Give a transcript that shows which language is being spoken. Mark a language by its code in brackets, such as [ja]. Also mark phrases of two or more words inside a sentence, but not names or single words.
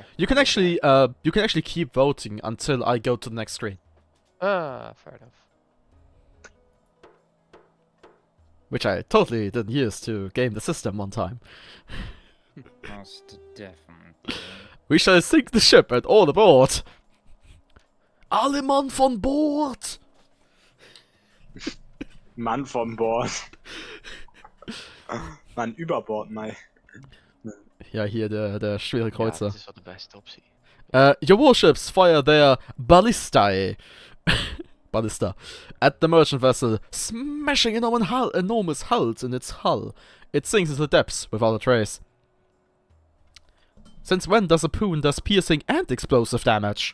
[en] You can actually keep voting until I go to the next screen. Ah, fair enough. Which I totally didn't use to game the system one time. Most definitely. We shall sink the ship and all aboard. [de] Alle Mann von Bord. Mann von Bord. Mann über Bord, mal. Ja, hier der schwere [nl] Ja, [de] Kreuzer. [nl] dat is wel de beste optie. [en] Your warships fire their ballistae. Ballista. At the merchant vessel, smashing enormous holes in its hull. It sinks into the depths without a trace. Since when does a poon does piercing and explosive damage?